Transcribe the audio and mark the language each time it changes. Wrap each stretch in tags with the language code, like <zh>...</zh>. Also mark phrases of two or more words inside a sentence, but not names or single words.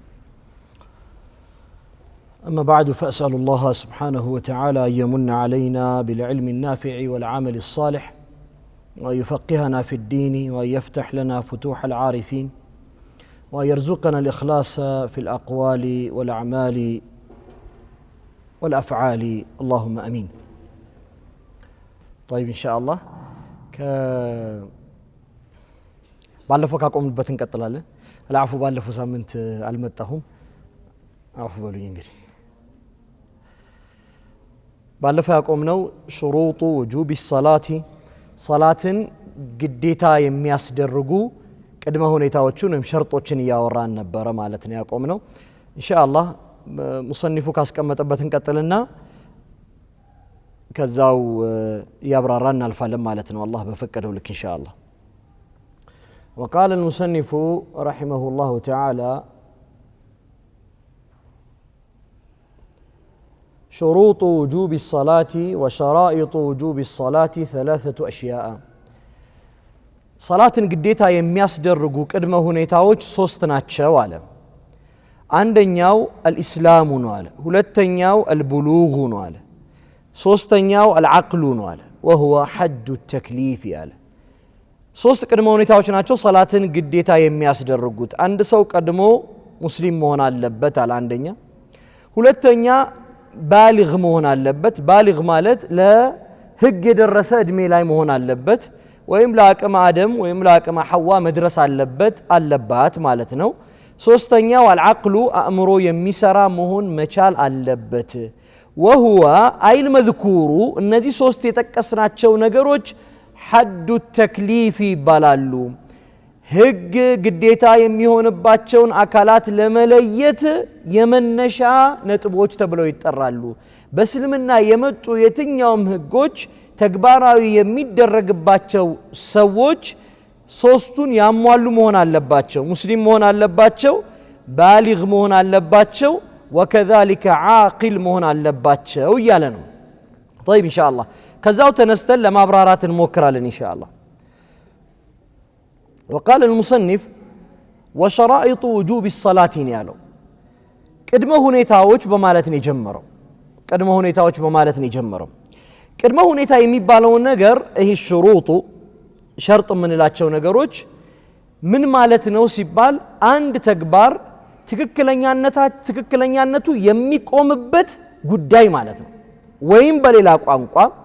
<ar>أما بعد فأسأل الله سبحانه وتعالى أن يمن علينا بالعلم النافع والعمل الصالح وأن يفقهنا في الدين وأن يفتح لنا فتوح العارفين وأن يرزقنا الإخلاص في الأقوال والأعمال والأفعال اللهم أمين. طيب إن شاء الله</ar> <am>ባለፈው ካቆምንበት እንቀጥላለን። አልዓፉ ባለፈው ሳምንት አልመጣሁም አፉ በሉኝ። እንግዲህ ባለፈው ያቆምነው</am> <ar>شروط وجوب الصلاة</ar> <am>ሰላትን ግዴታ የሚያስደርጉ ቅድመ ሁኔታዎችን ወይም ሸርጦችን ያወራን ነበር ማለት ነው ያቆምነው። ኢንሻአላህ ሙሰኒፉ ካስቀመጠበት እንቀጥልና ከዛው ያብራራን አልፋለን ማለት ነው አላህ በፈቀደው ልክ ኢንሻአላህ።</am> <ar>وقال المصنف رحمه الله تعالى شروط وجوب الصلاة وشرائط وجوب الصلاة ثلاثة أشياء صلاة قديتها</ar> <am>የሚያስደርጉ ቅድመ ሁኔታዎች ሶስት ናቸው አለ። አንደኛው</am> <ar>الاسلام</ar> <am>ነው አለ፣ ሁለተኛው</am> <ar>البلوغ</ar> <am>ነው አለ፣ ሶስተኛው</am> <ar>العقل</ar> <am>ነው አለ</am> <ar>وهو حد التكليف አለ።</ar> <am>ሶስት ቅድመ ሁኔታዎች ናቸው ሰላትን ግዴታ የሚያስደርጉት። አንድ ሰው ቀድሞ ሙስሊም መሆን አለበት አለ አንደኛ። ሁለተኛ ባሊግ መሆን አለበት። ባሊግ ማለት ለህግ የደረሰ እድሜ ላይ መሆን አለበት፣ ወይም ለአቅመ አደም ወይም ለአቅመ ሐዋ መድረስ አለባት ማለት ነው። ሶስተኛው አልዓቅሉ አእምሮ የሚሰራ መሆን መቻል አለበት።</am> <ar>وهو أي المذكور</ar> <am>እነዚህ ሶስት የጠቀስናቸው ነገሮች</am> <ar>حد التكليف</ar> <am>ይባላሉ። ህግ ግዴታ የሚሆንባቸውን አካላት ለመለየት የመነሻ ነጥቦች ተብለው ይጠራሉ። በእስልምና የመጡ የትኛውም ህጎች ተግባራዊ የሚደረግባቸው ሰዎች ሶስቱን ያሟሉ መሆን አለባቸው። ሙስሊም መሆን አለባቸው፣ ባሊግ መሆን አለባቸው፣</am> <ar>وكذلك عاقل</ar> <am>መሆን አለባቸው እያለ ነው።</am> <ar>طيب ان شاء الله</ar> <am>ከዛው ተነስተን ለማብራራት እንሞክራለን</am> <ar>ان شاء الله. وقال المصنف وشرائط وجوب الصلاة</ar> <am>ያለው ቅድመ ሁኔታዎች በማለት ነው የጀመረው። ቅድመ ሁኔታዎች በማለት ነው የጀመረው። ቅድመ ሁኔታ የሚባለው ነገር ይሄ ሽሩጡ ሸርጥ የምንላቸው ነገሮች ምን ማለት ነው ሲባል አንድ ተግባር ትክክለኛነቱ የሚቆምበት ጉዳይ ማለት ነው። ወይም በሌላ ቋንቋ</am>